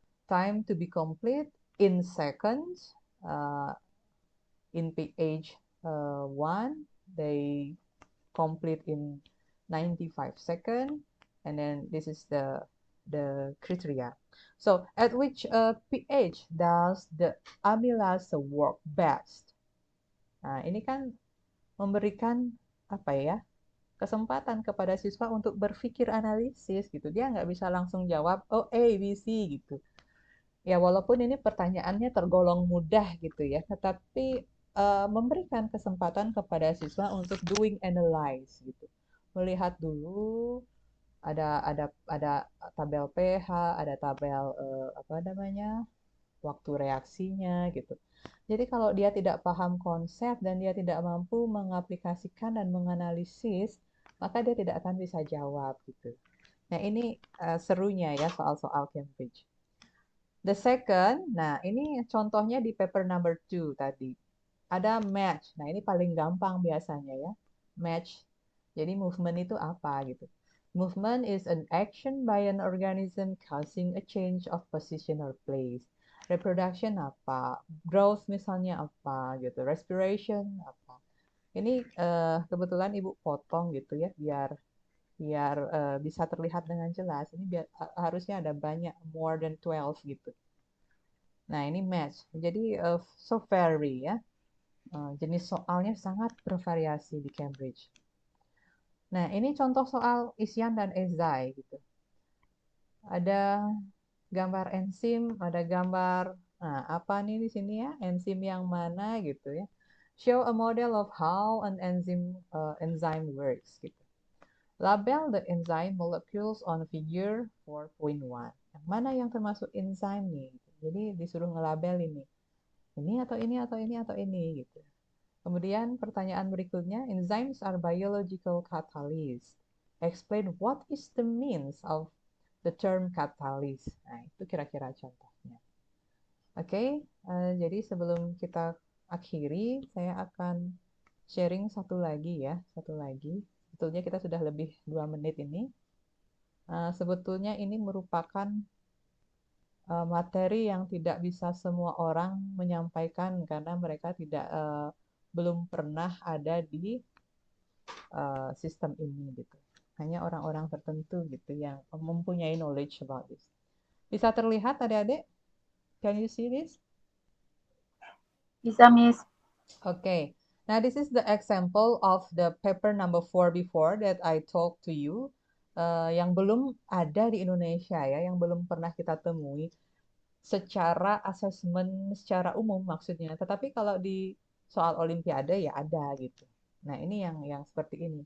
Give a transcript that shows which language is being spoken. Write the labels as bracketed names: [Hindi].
[English] Time to be complete in seconds. In pH 1, they complete in 95 seconds, and then this is the criteria. So at which pH does the amylase work best? [Indonesian] Nah, ini kan memberikan apa ya, kesempatan kepada siswa untuk berpikir analisis gitu. Dia nggak bisa langsung jawab oh A, B, C gitu. Ya walaupun ini pertanyaannya tergolong mudah gitu ya, tetapi memberikan kesempatan kepada siswa untuk [English] doing analyze [Indonesian] gitu. Melihat dulu ada tabel pH, ada tabel apa namanya? Waktu reaksinya gitu. Jadi kalau dia tidak paham konsep dan dia tidak mampu mengaplikasikan dan menganalisis, maka dia tidak akan bisa jawab gitu. Nah, ini serunya ya soal-soal Cambridge. [English] The second, [Indonesian] nah ini contohnya di paper number 2 tadi. ada match. Nah, ini paling gampang biasanya ya. Match. Jadi movement itu apa gitu. [English] Movement is an action by an organism causing a change of position or place. [Indonesian] Reproduction apa? Growth misalnya apa gitu. Respiration apa? Ini kebetulan Ibu potong gitu ya biar biar bisa terlihat dengan jelas. Ini harusnya ada banyak, [English] more than 12 [Indonesian] gitu. Nah, ini match. Jadi [English] so vary [Indonesian] ya. Jenis soalnya sangat bervariasi di Cambridge. Nah, ini contoh soal isian dan esai gitu. Ada gambar enzim, ada gambar, nah apa nih di sini ya, enzim yang mana gitu ya. [English] Show a model of how an enzyme works gitu. Label the enzyme molecules on figure 4.1. [Indonesian] Yang mana yang termasuk enzyme nih? Jadi disuruh ngelabel ini. Ini atau ini atau ini atau ini gitu. Kemudian pertanyaan berikutnya, [English] enzymes are biological catalysts. Explain what is the means of the term catalyst. [Indonesian] Nah, itu kira-kira contohnya. Oke, jadi sebelum kita akhiri, saya akan sharing satu lagi ya, satu lagi. Sebetulnya kita sudah lebih 2 menit ini. Sebetulnya ini merupakan materi yang tidak bisa semua orang menyampaikan karena mereka belum pernah ada di sistem ini gitu. Hanya orang-orang tertentu gitu yang mempunyai [English] knowledge about this. [Indonesian] Bisa terlihat adik-adik? [English] Can you see this? [Indonesian] Bisa, Miss. [English] Okay. Now this is the example of the paper number 4 before that I talked to you. [Indonesian] Yang belum ada di Indonesia ya, yang belum pernah kita temui secara asesmen secara umum maksudnya. Tetapi kalau di soal olimpiade ya ada gitu. Nah, ini yang seperti ini.